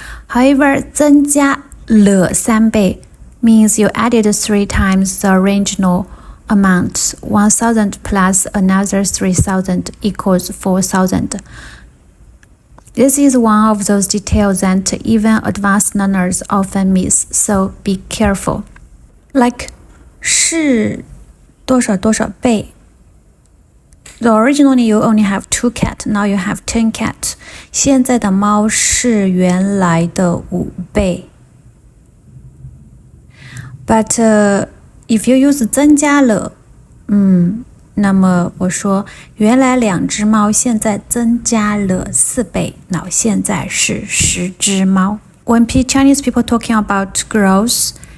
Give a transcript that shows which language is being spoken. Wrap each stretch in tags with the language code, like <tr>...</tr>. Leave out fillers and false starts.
<en>However,</en> <zh>增加了3倍</zh> <en>means you added 3 times the original amount. 1,000 plus another 3,000 equals 4,000. This is one of those details that even advanced learners often miss, so be careful. Like</en> <zh>是多少多少倍.</zh> <en>Originally you only have 2 cats, now you have 10 cats.</en> <zh>现在的猫是原来的5倍.</zh> <en>But if you use</en> <zh>增加了, 那么我说原来2只猫现在增加了4倍,</zh> <en>now</en> <zh>现在是10只猫.</zh> <en>When Chinese people talking about growth,</en>